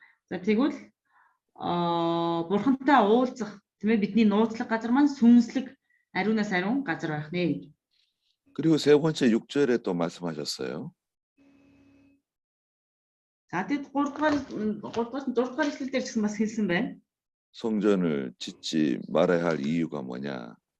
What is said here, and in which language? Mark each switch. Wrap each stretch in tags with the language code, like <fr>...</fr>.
<mn>За тэгвэл бурхантай уулзах тийм ээ бидний нууцлаг газар маань сүнслэг ариунаас ариун газар байх нэ.</mn> <ko>그리고 세 번째 6절에 또 말씀하셨어요.</ko> <mn>За тэгэд 3-р эшлэл дээр ч гэсэн бас хэлсэн байна.</mn> <ko>성전을 짓지 말아야 할 이유가 뭐냐?</ko>